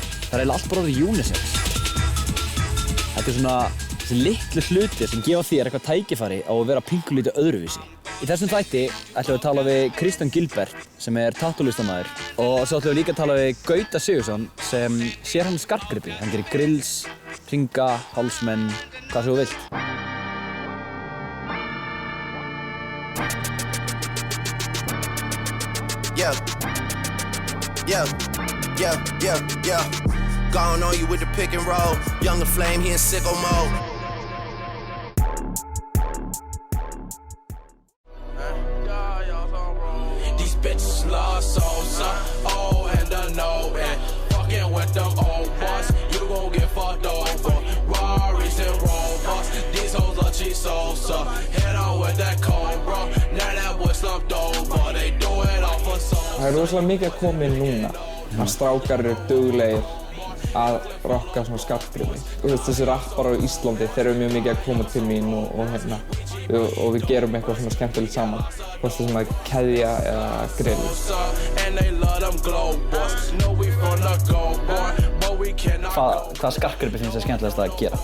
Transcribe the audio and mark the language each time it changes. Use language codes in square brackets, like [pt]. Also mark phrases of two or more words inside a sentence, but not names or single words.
[is] Það er eiginlega allt bara orðið unisex. Þetta er svona þessi litlu hlutir sem gefa þér eitthvað tækifæri á að vera pínkulítið öðruvísi. Í þessum þætti ætlum við að tala við Kristján Gilbert sem er tattoo-listamaður og svo ætlum við líka að tala við Gauta Sigurðsson sem sér hann skartgripi. Hann gerir grills, hringa, hálsmenn, hvað sem þú vilt. [en] Gone on you with the pick and roll. Younger flame, he in sicko mode. These bitches love salsa, oh and the no and fucking with them old boys. You gon' get fucked over. Rarries and Rovers, these hoes are cheap salsa. Head on with that cold bro. Now that boy slumped over. They do it off for salsa. [is] Það er rosalega mikið að koma inn núna. Að strákar eru duglegir að rocka svona skartgripi. Þessi rapparar á Íslandi, þeir eru mjög mikið að koma til mín og við gerum eitthvað svona skemmtilegt saman. Hvort það sem að keðja eða grill. Hvað skartgripi finnst þér skemmtilegast að gera?